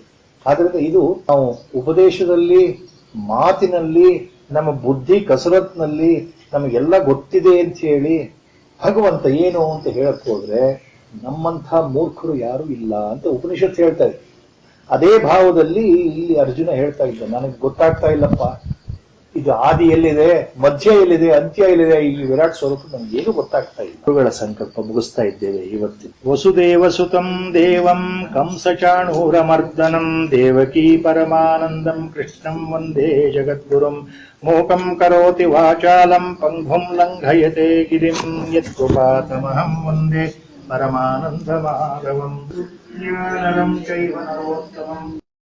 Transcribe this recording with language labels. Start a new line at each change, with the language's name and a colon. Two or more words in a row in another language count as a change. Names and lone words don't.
Kannada: ಆದ್ರಿಂದ ಇದು ನಾವು ಉಪದೇಶದಲ್ಲಿ, ಮಾತಿನಲ್ಲಿ, ನಮ್ಮ ಬುದ್ಧಿ ಕಸರತ್ನಲ್ಲಿ ನಮಗೆಲ್ಲ ಗೊತ್ತಿದೆ ಅಂತ ಹೇಳಿ ಭಗವಂತ ಏನು ಅಂತ ಹೇಳಕ್ ಹೋದ್ರೆ ನಮ್ಮಂಥ ಮೂರ್ಖರು ಯಾರು ಇಲ್ಲ ಅಂತ ಉಪನಿಷತ್ ಹೇಳ್ತಾ ಇದೆ. ಅದೇ ಭಾವದಲ್ಲಿ ಇಲ್ಲಿ ಅರ್ಜುನ ಹೇಳ್ತಾ ಇದ್ದ, ನನಗೆ ಗೊತ್ತಾಗ್ತಾ ಇಲ್ಲಪ್ಪ, ಇದು ಆದಿ ಎಲ್ಲಿದೆ, ಮಧ್ಯ ಎಲ್ಲಿದೆ, ಅಂತ್ಯ ಎಲ್ಲಿದೆ, ಈ ವಿರಾಟ್ ಸ್ವರೂಪ ನಮ್ಗೇನು ಗೊತ್ತಾಗ್ತಾ ಇಲ್ಲ. ಗುರುಗಳ ಸಂಕಲ್ಪ ಮುಗಿಸ್ತಾ ಇದ್ದೇವೆ ಇವತ್ತಿನ.
Sanskrit: ವಸುದೇವ ಸುತಂ ದೇವಂ ಕಂಸಚಾಣೂರಮರ್ದನಂ ದೇವಕೀ ಪರಮಾನಂದಂ ಕೃಷ್ಣಂ ವಂದೇ ಜಗದ್ಗುರುಂ ಮೂಕಂ ಕರೋತಿ ವಾಚಾಲಂ ಪಂಗುಂ ಲಂಘಯತೆ ಗಿರಿಂ ಯತ್ಕೃಪಾತಮಹಂ ವಂದೇ ಪರಮಾನಂದ ಮಾಧವಂ ಜ್ಞಾನರಂ ಚೈವ ನರೋತ್ತಮಂ.